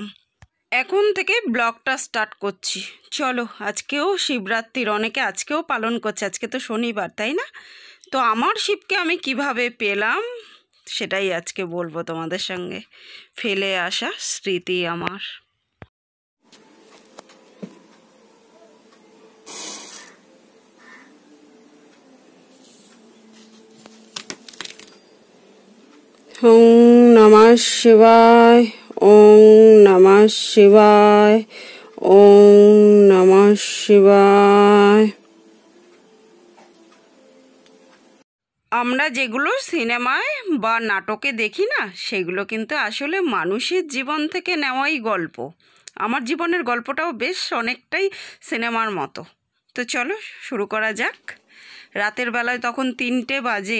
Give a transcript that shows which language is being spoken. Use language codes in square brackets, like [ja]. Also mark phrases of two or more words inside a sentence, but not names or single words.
[bn] এখন থেকে ব্লগটা স্টার্ট করছি। চলো, আজকেও শিবরাত্রির, অনেকে আজকেও পালন করছে। আজকে তো শনিবার, তাই না? তো আমার শিবকে আমি কিভাবে পেলাম সেটাই আজকে বলবো তোমাদের সঙ্গে। ফেলে আসা স্মৃতি আমার। [sa] ওং নমঃ শিবায়, ওং নমঃ শিবায়, ওং নমঃ শিবায়। [bn] আমরা যেগুলো সিনেমায় বা নাটকে দেখি না, সেগুলো কিন্তু আসলে মানুষের জীবন থেকে নেওয়াই গল্প। আমার জীবনের গল্পটাও বেশ অনেকটাই সিনেমার মতো। তো চলো শুরু করা যাক। রাতের বেলায় তখন 3টে বাজে।